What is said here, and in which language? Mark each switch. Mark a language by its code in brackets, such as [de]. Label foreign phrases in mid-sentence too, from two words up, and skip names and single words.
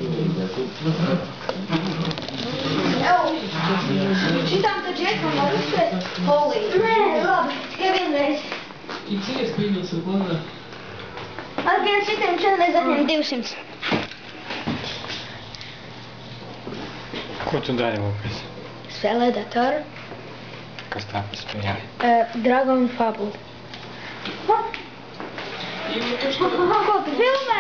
[lv] Šitām taču iekam var uzspēt poliju. Nē, labi, tikai vienreiz. [ru] Интерес появился в глазах. [lv] Ar viens šitiem šodien zaņem 200. Ko tu dari, Lukas? Spēlē datoru. Kas tā spēlē? Dragon Fable. Ko tu filmē?